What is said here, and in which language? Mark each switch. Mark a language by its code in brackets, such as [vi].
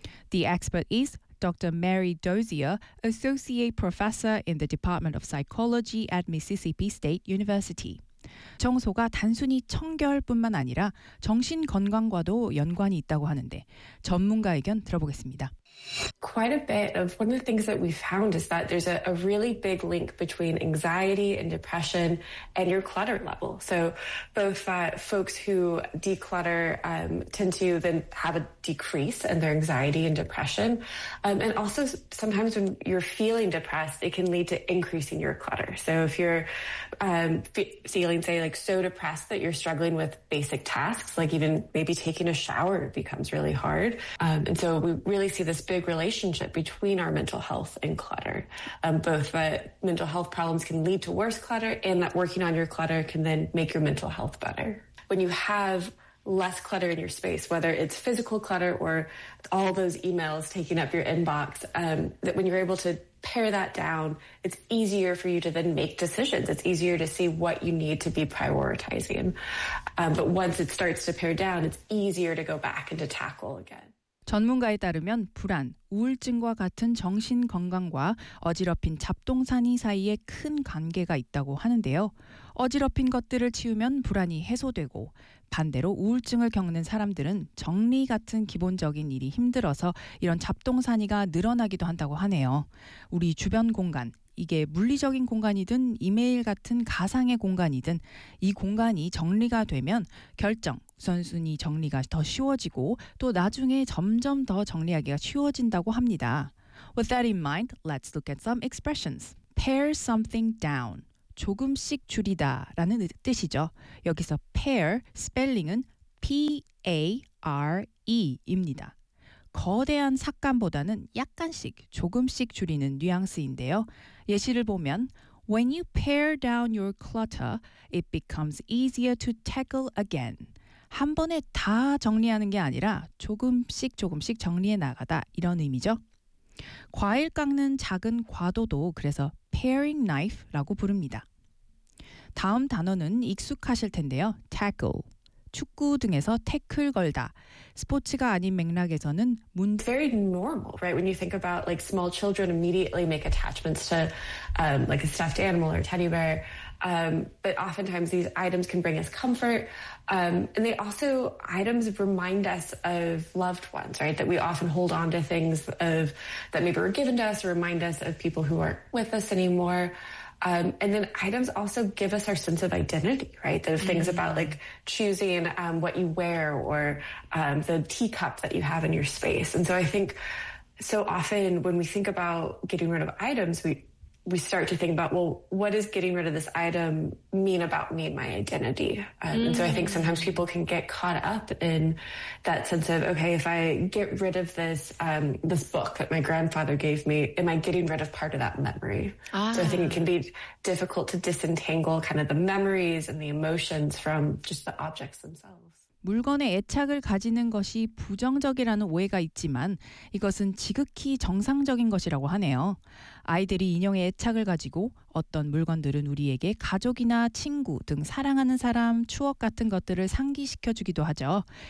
[en] The expert is Dr. Mary Dozier, Associate Professor in the Department of Psychology at Mississippi State University. [ko] 청소가 단순히 청결뿐만 아니라 정신 건강과도 연관이 있다고 하는데 전문가 의견 들어보겠습니다. [en] Quite a bit of one of the things that we found is that there's a really big link between anxiety and depression and your clutter level. So both folks who declutter tend to then have a decrease in their anxiety and depression. And also sometimes when you're feeling depressed, it can lead to increasing your clutter. So if you're feeling, say, like so depressed that you're struggling with basic tasks, like even maybe taking a shower becomes really hard. And so we really see this big relationship between our mental health and clutter. Both that mental health problems can lead to worse clutter and that working on your clutter can then make your mental health better. When you have less clutter in your space, whether it's physical clutter or all those emails taking up your inbox, that when you're able to pare that down, it's easier for you to then make decisions. It's easier to see what you need to be prioritizing. But once it starts to pare down, it's easier to go back and to tackle again. [ko] 전문가에 따르면 불안, 우울증과 같은 정신 건강과 어지럽힌 잡동사니 사이에 큰 관계가 있다고 하는데요. 어지럽힌 것들을 치우면 불안이 해소되고 반대로 우울증을 겪는 사람들은 정리 같은 기본적인 일이 힘들어서 이런 잡동사니가 늘어나기도 한다고 하네요. 우리 주변 공간, 이게 물리적인 공간이든 이메일 같은 가상의 공간이든 이 공간이 정리가 되면 결정, 우선순위 정리가 더 쉬워지고 또 나중에 점점 더 정리하기가 쉬워진다고 합니다. [en] With that in mind, let's look at some expressions. Pare something down. [ko] 조금씩 줄이다 라는 뜻이죠. 여기서 pare, spelling은 P-A-R-E입니다. 거대한 삭감보다는 약간씩 조금씩 줄이는 뉘앙스인데요. 예시를 보면 [en] When you pare down your clutter, it becomes easier to tackle again. [ko] 한 번에 다 정리하는 게 아니라 조금씩 조금씩 정리해 나가다 이런 의미죠. 과일 깎는 작은 과도도 그래서 paring knife라고 부릅니다. 다음 단어는 익숙하실 텐데요. tackle. 축구 등에서 태클 걸다. 스포츠가 아닌 맥락에서는 [en] It's very normal, right? When you think about like small children immediately make attachments to like a stuffed animal or teddy bear. But oftentimes these items can bring us comfort. And they also, items remind us of loved ones, right? That we often hold on to things of that maybe were given to us or remind us of people who aren't with us anymore. And then items also give us our sense of identity, right? The things about like choosing what you wear or the teacup that you have in your space. And so I think so often when we think about getting rid of items, we start to think about, well, what does getting rid of this item mean about me and my identity? And so I think sometimes people can get caught up in that sense of, okay, if I get rid of this this book that my grandfather gave me, am I getting rid of part of that memory? So I think it can be difficult to disentangle kind of the memories and the emotions from just the objects themselves. [ko] 물건에 애착을 가지는 것이 부정적이라는 오해가 있지만 이것은 지극히 정상적인 것이라고 하네요. 아이들이 인형에 애착을 가지고 어떤 물건들은 우리에게 가족이나 친구 등 사랑하는 사람, 추억 같은 것들을 상기시켜주기도 하죠.